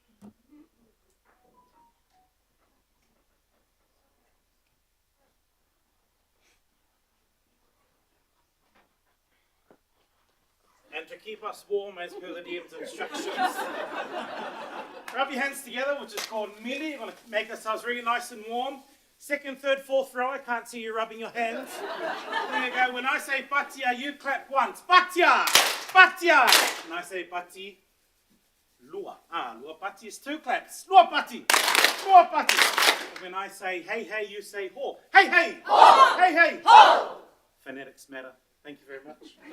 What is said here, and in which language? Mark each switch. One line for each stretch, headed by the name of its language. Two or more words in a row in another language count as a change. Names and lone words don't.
English: And to keep us warm as per the DM's instructions, rub your hands together, which is called mili. You're going to make ourselves really nice and warm. Second, third, fourth row, I can't see you rubbing your hands. There you go. When I say patia, you clap once.
Samoan: Patia! Patia!
English: When I say pati, lua.
Samoan: Lua pati
English: is two claps.
Samoan: Lua pati! Lua pati!
English: And when I say hey, hey, you say ho. Hey, hey! Ho! Hey, hey! Ho! Phonetics matter. Thank you very much.